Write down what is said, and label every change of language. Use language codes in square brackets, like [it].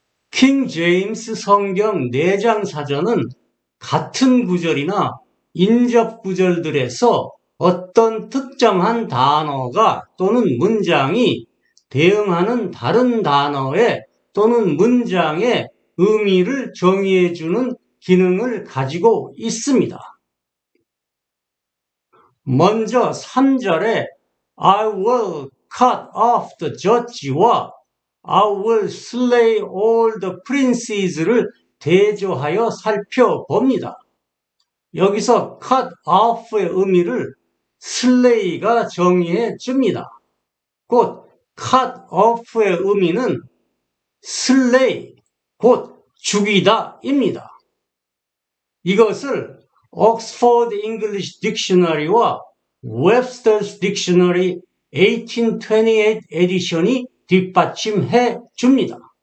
[ko] 킹 제임스 성경 4장 사전은 같은 구절이나 인접 구절들에서 어떤 특정한 단어가 또는 문장이 대응하는 다른 단어에 또는 문장의 의미를 정의해주는 기능을 가지고 있습니다. 먼저 3절에 [en] I will cut off the judge와 I will slay all the princes를 [ko] 대조하여 살펴봅니다. 여기서 cut off의 의미를 slay가 정의해 줍니다. 곧 cut off의 의미는 slay, 곧 죽이다입니다. 이것을 Oxford English Dictionary와 Webster's Dictionary 1828 에디션이 뒷받침해 줍니다.